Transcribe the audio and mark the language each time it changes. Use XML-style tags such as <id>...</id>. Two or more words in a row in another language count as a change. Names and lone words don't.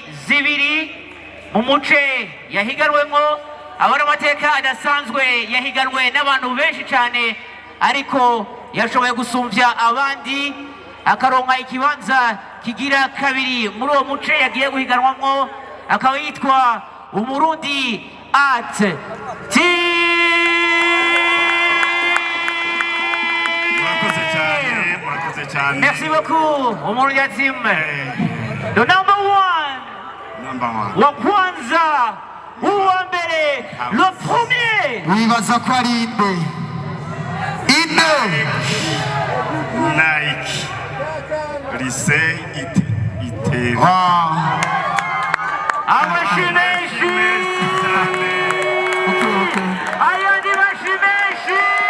<rn>2 mu muce yahiganwemo abari amateka adasanzwe yahiganwe n'abantu benshi cyane ariko yashoboye gusumbya abandi akaronka ikibanza kigira 2 muri uwo muce yagiye guhiganwamo akaba yitwa Umurundi Art Team.</rn> <fr>Merci beaucoup,</fr> <en>Umurundi Art Team. The number one.</en> <sw>Wa kwanza,</sw> <rn>uwa mbele,</rn> <fr>le premier.</fr> <rn>Wibaza ko ari inde. Nike. Lycée Ite. Abashimeshi. Ayandi bashimeshi.</rn>